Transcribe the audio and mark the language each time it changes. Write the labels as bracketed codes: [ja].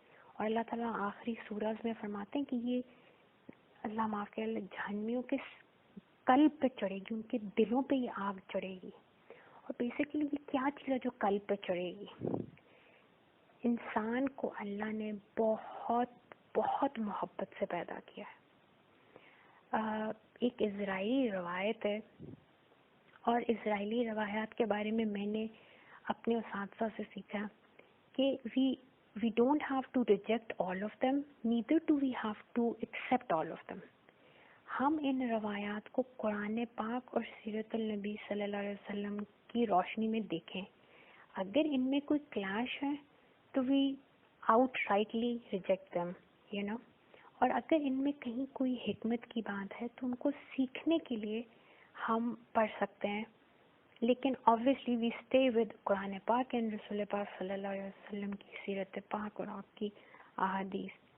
[ur] اور اللہ تعالیٰ آخری سورج میں فرماتے ہیں کہ یہ اللہ معاف کرے جہنمیوں کے قلب پہ چڑھے گی, ان کے دلوں پہ یہ آگ چڑھے گی. اور بیسیکلی یہ کیا چیز ہے جو قلب پہ چڑھے گی؟ انسان کو اللہ نے بہت بہت محبت سے پیدا کیا ہے. ایک اسرائیلی روایت ہے, اور اسرائیلی روایات کے بارے میں نے اپنے اساتذہ سے سیکھا کہ [en] we don't have to reject all of them, [ur] neither do we have to accept all of them. ہم ان روایات کو قرآن پاک اور سیرت النبی صلی اللہ علیہ وسلم کی روشنی میں دیکھیں. اگر ان میں کوئی کلیش ہے تو [en] we outrightly reject them, you know. [ur] اور اگر ان میں کہیں کوئی حکمت کی بات ہے تو ان کو سیکھنے کے لیے ہم پڑھ سکتے ہیں، لیکن [en] obviously we stay with [ur] قرآن پاک and رسول پاک صلی اللہ علیہ وسلم کی سیرت پاک اور آپ کی احادیث.